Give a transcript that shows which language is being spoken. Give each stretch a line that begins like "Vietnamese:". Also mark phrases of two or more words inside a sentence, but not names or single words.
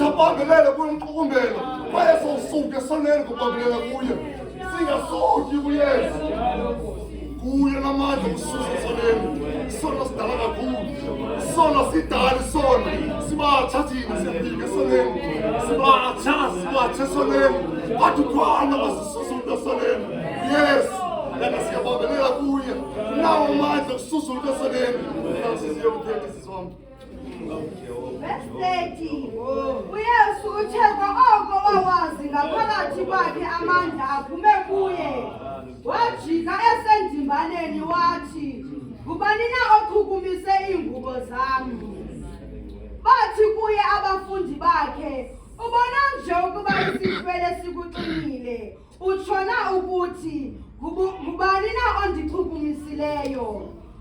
Xhosa: abambelele kumqukumbela kwaye sowusuke esoneni kubambelela kuye singasuki kuyesu kuye namandla kususa esoneni sona sidala kakhulu sona sidala sona sibatsha thina siyafika esoneni sibatsha esoneni kodwa ukhona basisusa umuntu esoneni yes lana siyabambelela kuye nawo amandla kususa umuntu esoneni siyokuthetha siswami
English: Verse 30.
Xhosa: uYesu uthe oko wawazi ngaphakathi kwakhe amandla aphume kuye wajika esendimbaneni wathi ngubani na ochukumise iingubo zami bathi kuye abafundi bakhe ubona nje ukuba isifele sikuqinile utshona ukuthi ngubani na ondichukumisileyo